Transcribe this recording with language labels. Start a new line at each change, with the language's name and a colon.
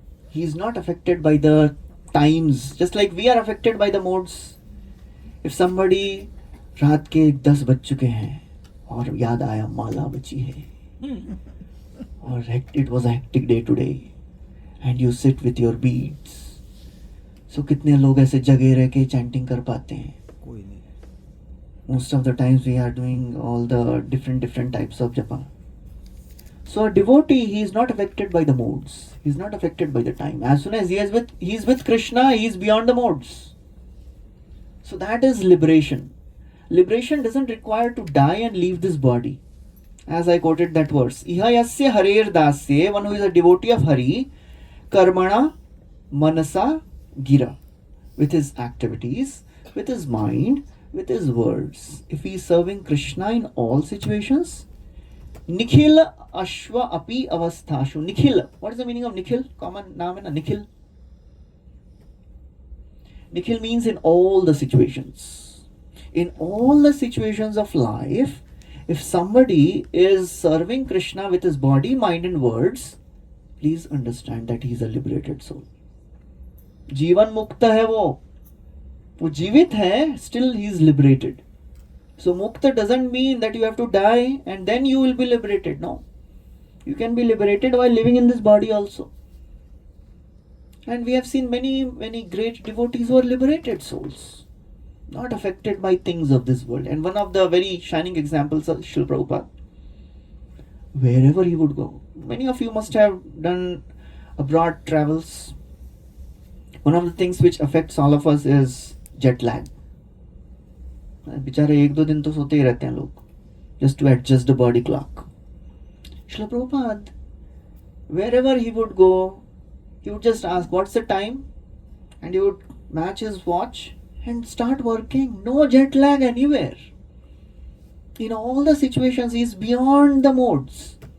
English: He is not affected by the times, just like we are affected by the modes. If somebody
Hindi: रात के 10 बज चुके हैं और याद आया माला बची है और
English: it was a hectic day today and you sit with your beads.
Hindi: So कितने लोग ऐसे जगे रह के chanting कर पाते हैं? कोई नहीं.
English: Most of the times we are doing all the different types of japa. So a devotee, he is not affected by the modes. He is not affected by the time. As soon as he is with Krishna, he is beyond the modes. So that is liberation. Liberation doesn't require to die and leave this body. As I quoted that verse,
Sanskrit: Iha yasya harer dasye,
English: one who is a devotee of Hari,
Sanskrit: karmana manasa gira,
English: with his activities, with his mind, with his words. If he is serving Krishna in all situations,
Sanskrit: Nikhil Ashwa Api Avasthashu.
English: Nikhil. What is the meaning of Nikhil? Common name है ना Nikhil. Nikhil means in all the situations. In all the situations of life, if somebody is serving Krishna with his body, mind and words, please understand that he is a liberated soul.
Hindi: जीवन मुक्त है वो जीवित है, still he is liberated.
English: So mukta doesn't mean that you have to die and then you will be liberated. No. You can be liberated while living in this body also. And we have seen many great devotees who are liberated souls, not affected by things of this world. And one of the very shining examples of Srila Prabhupada. Wherever he would go. Many of you must have done abroad travels. One of the things which affects all of us is jet lag.
Hindi: बेचारे 1-2 दिन तो सोते ही रहते हैं लोग,
English: just to adjust the body clock. Srila Prabhupada, wherever he would go, he would just ask, what's the time? And he would match his watch and start working. No jet lag anywhere. In all the situations, he is beyond the modes.